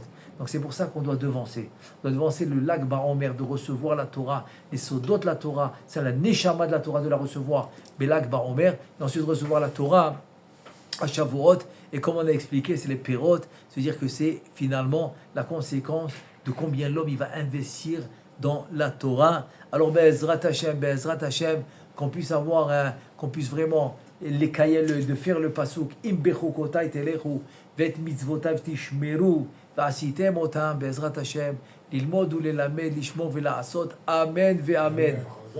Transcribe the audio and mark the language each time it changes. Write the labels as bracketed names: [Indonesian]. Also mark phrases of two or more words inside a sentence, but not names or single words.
[French] Donc c'est pour ça qu'on doit devancer. On doit devancer le Lag BaOmer, de recevoir la Torah, les Sodot de la Torah, c'est la Neshama de la Torah de la recevoir, mais Lag BaOmer, et ensuite recevoir la Torah à Shavuot. Et comme on a expliqué, c'est les Perot, c'est-à-dire que c'est finalement la conséquence de combien l'homme il va investir dans la Torah. [Hebrew] Alors, בעזרת השם, [French] qu'on puisse avoir, qu'on puisse vraiment les kayel de faire le pasuk [Hebrew] אם בחוקותי תלכו ואת מצותי תשמרו ועשיתם אותם בעזרת השם ללמוד וללמד לשמור ולעשות אמן ואמן.